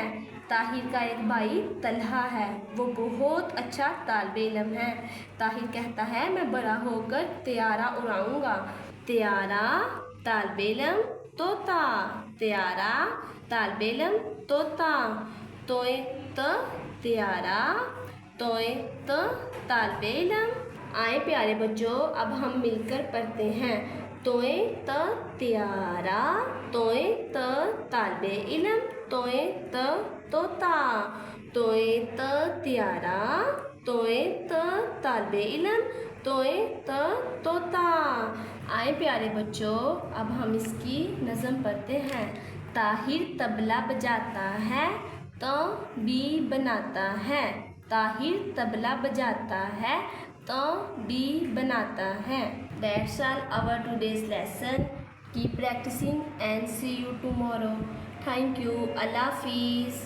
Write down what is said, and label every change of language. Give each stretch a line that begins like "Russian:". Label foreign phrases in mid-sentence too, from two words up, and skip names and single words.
Urdu: طاہر کا ایک بھائی طلحہ ہے، وہ بہت اچھا طالب علم ہے. طاہر کہتا ہے میں بڑا ہو کر طیارہ اڑاؤں گا. طیارہ طالب علم طوطا، طیارہ طالب علم طوطا. طوئے ط طیارہ طوئے ط طالب علم. اے پیارے بچوں، اب ہم مل کر پڑھتے ہیں. طوئے ط طیارہ طوئے ط طالب علم طوئے ط طوطا. طوئے ط طیارہ طوئے ط طالب علم طوئے ط طوطا. اے پیارے بچوں، اب ہم اس کی نظم پڑھتے ہیں. طاہر طبلہ بجاتا ہے تو بی بناتا ہے. طاہر طبلہ بجاتا ہے تو بی بناتا ہے.
English: That's all our today's lesson. Keep practicing and see you tomorrow. Thank you.
Urdu: اللہ حافظ.